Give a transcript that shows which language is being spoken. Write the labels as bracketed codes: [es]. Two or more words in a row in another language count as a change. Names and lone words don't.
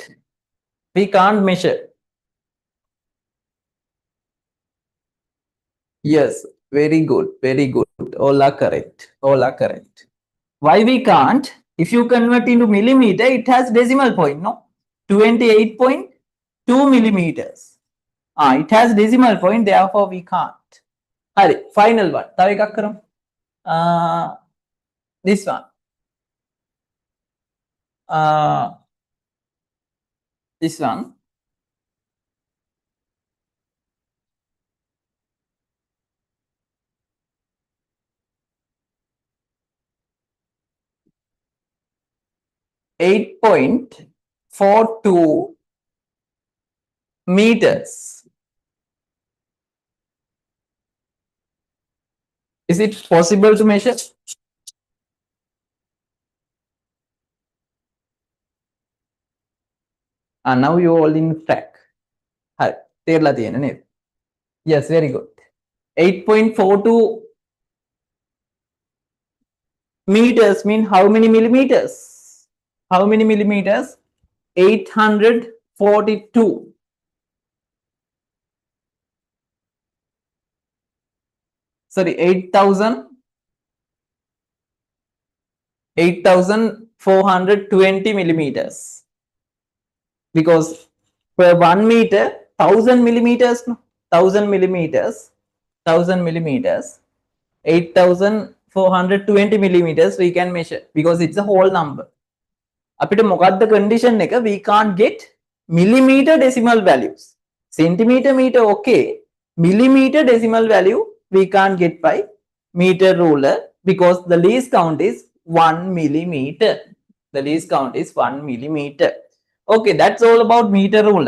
[en] We can't measure. Yes, very good, very good. All are correct. All are correct. Why we can't? If you convert into millimeter, it has decimal point, no? 28.2 millimeters. It has decimal point, therefore we can't. Hari, final one. [si] තව එකක් කරමු. [en] This one. This one. .42 meters. Is it possible to measure? Now you all in track. [si] Hari, තේරලා තියෙන නේද? [en] Yes, very good. 8.42 meters mean how many millimeters? How many millimeters? 842. Sorry, 8,420 millimeters. Because per 1 meter, 1000 millimeters, no? 1000 millimeters, 1000 millimeters, 8,420 millimeters we can measure because it's a whole number. [si] අපිට මොකක්ද condition එක? [en] We can't get millimeter decimal values. Centimeter, meter, okay. Millimeter decimal value we can't get by meter ruler because the least count is 1 millimeter. The least count is 1 millimeter. Okay, that's all about meter ruler.